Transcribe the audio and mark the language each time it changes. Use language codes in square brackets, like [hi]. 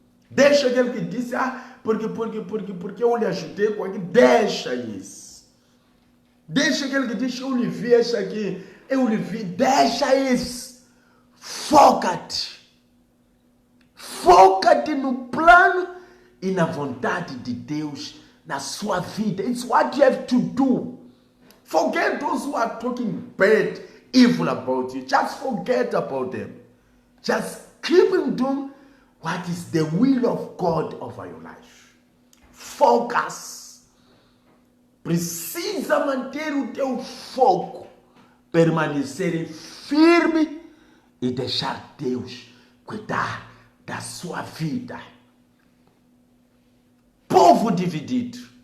[pt] Deixa aquele que disse, porque eu lhe ajudei com aquilo, deixa isso. Deixa aquele que diz, eu lhe vi isso aqui, eu lhe vi, deixa isso. Foca-te. Foca-te no plano e na vontade de Deus na sua vida. [en] It's what you have to do. Forget those who are talking bad, evil about you. Just forget about them. Just keep on doing what is the will of God over your life. Focus. [pt] Precisa manter o teu foco, permanecer firme e deixar Deus cuidar da sua vida. Povo dividido.